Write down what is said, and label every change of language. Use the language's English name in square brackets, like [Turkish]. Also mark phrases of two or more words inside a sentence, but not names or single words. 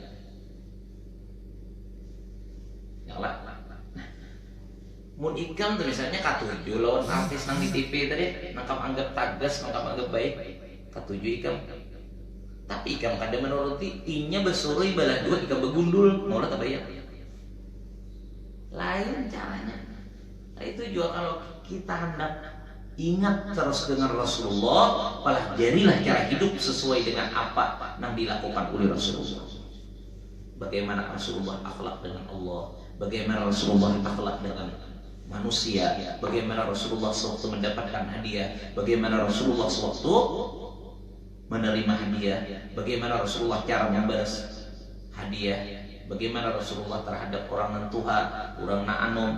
[Banjar] Ya lah. Mun ikam tuh misalnya katuju lawan artis nang di TV tadi, nangkap anggap tagas, nangkap anggap baik, katuju ikam. Tapi ikam kada menuruti, inya bersurui balah dua, ikam begundul, mau lah tabayang. [Indonesian] Lain caranya. Nah, itu juga kalau kita hendak ingat terus dengan Rasulullah, pelajarilah cara hidup sesuai dengan apa yang dilakukan oleh Rasulullah. Bagaimana Rasulullah akhlak dengan Allah, bagaimana Rasulullah akhlak dengan manusia, bagaimana Rasulullah sewaktu mendapatkan hadiah, bagaimana Rasulullah sewaktu menerima hadiah, bagaimana Rasulullah cara membalas hadiah, bagaimana Rasulullah terhadap [Banjar] orang nentuha, orang na'anum.